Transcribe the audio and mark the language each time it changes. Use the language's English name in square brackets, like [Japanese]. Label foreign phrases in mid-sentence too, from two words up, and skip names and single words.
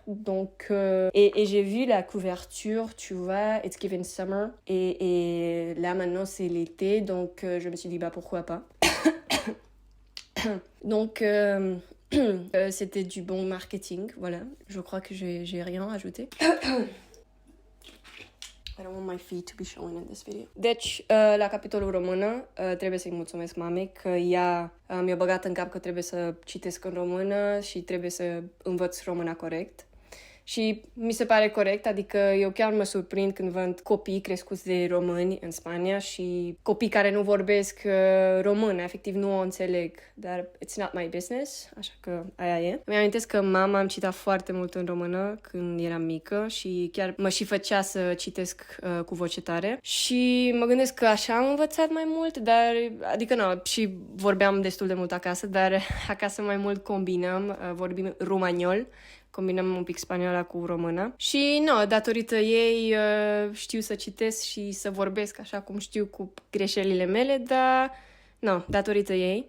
[French] Donc, et j'ai vu la couverture, tu vois, [English] It's Given Summer. [French] Et là, maintenant, c'est l'été. Donc, je me suis dit, bah, pourquoi pas. Donc, c'était du bon marketing. Voilà. Je crois que j'ai rien ajouté. [English] I don't want my feet to be showing in this video. [Romanian] Deci, la capitolul română, trebuie să-i mulțumesc mamei că ea mi-a băgat în cap că trebuie să citesc în română și trebuie să învăț româna corect. Și mi se pare corect, adică eu chiar mă surprind când văd copii crescuți de români în Spania și copii care nu vorbesc română, efectiv nu o înțeleg, dar [English] it's not my business, [Romanian] așa că aia e. Îmi amintesc că mama am citat foarte mult în română când eram mică și chiar mă și făcea să citesc cu voce tare și mă gândesc că așa am învățat mai mult, dar, adică nu, și vorbeam destul de mult acasă, dar acasă mai mult combinăm, vorbim romaniol, combinăm un pic spaniola cu română și, datorită ei știu să citesc și să vorbesc așa cum știu cu greșelile mele, dar, datorită ei.